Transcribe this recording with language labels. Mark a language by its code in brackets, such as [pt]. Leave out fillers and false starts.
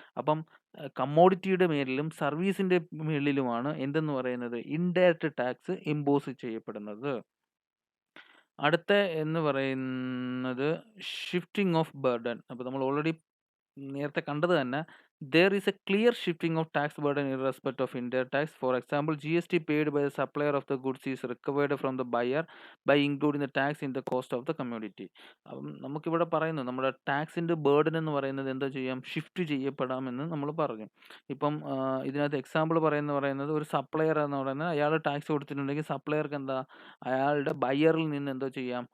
[ml] അപ്പം കമ്മോഡിറ്റിയുടെ മേലിലും സർവീസിന്റെ മേളിലുമാണ് എന്തെന്ന് പറയുന്നത് ഇൻഡയറക്റ്റ് ടാക്സ് ഇമ്പോസ് ചെയ്യപ്പെടുന്നത്. അടുത്ത എന്ന് പറയുന്നത് [en] Shifting of burden. [ml] അപ്പോൾ നമ്മൾ ഓൾറെഡി നേരത്തെ കണ്ടത് തന്നെ, [en] there is a clear shifting of tax burden in respect of indirect tax. For example, GST paid by the supplier of the goods is recovered from the buyer by including the tax in the cost of the commodity. [ml] അപ്പം നമുക്കിവിടെ പറയുന്നു നമ്മുടെ ടാക്സിന്റെ burden എന്ന് പറയുന്നത് എന്താ ചെയ്യാം? Shift ചെയ്യപ്പെടാമെന്ന് നമ്മൾ പറഞ്ഞു. ഇപ്പം ഇതിനകത്ത് എക്സാമ്പിൾ പറയുന്നത് ഒരു സപ്ലയർ എന്ന് പറയുന്നത് അയാൾ ടാക്സ് കൊടുത്തിട്ടുണ്ടെങ്കിൽ സപ്ലയർക്ക് എന്താ അയാളുടെ ബയ്യറിൽ നിന്ന് എന്തോ ചെയ്യാം?